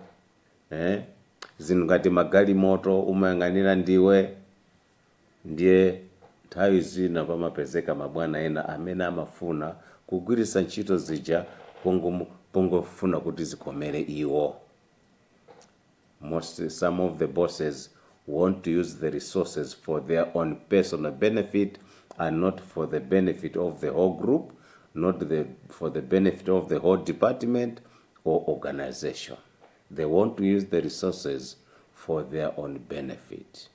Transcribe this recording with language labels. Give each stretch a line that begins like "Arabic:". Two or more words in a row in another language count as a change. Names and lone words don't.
Nyanja: Zinthu ngati magalimoto umayang'anira ndiwe. Ndiye nthawi zina pamapezeka mabwana ena amene amafuna kugwiritsa ntchito zija pongofuna kuti zikomere iwo.
English: Some of the bosses want to use the resources for their own personal benefit and not for the benefit of the whole group, not for the benefit of the whole department or organization. They want to use the resources for their own benefit.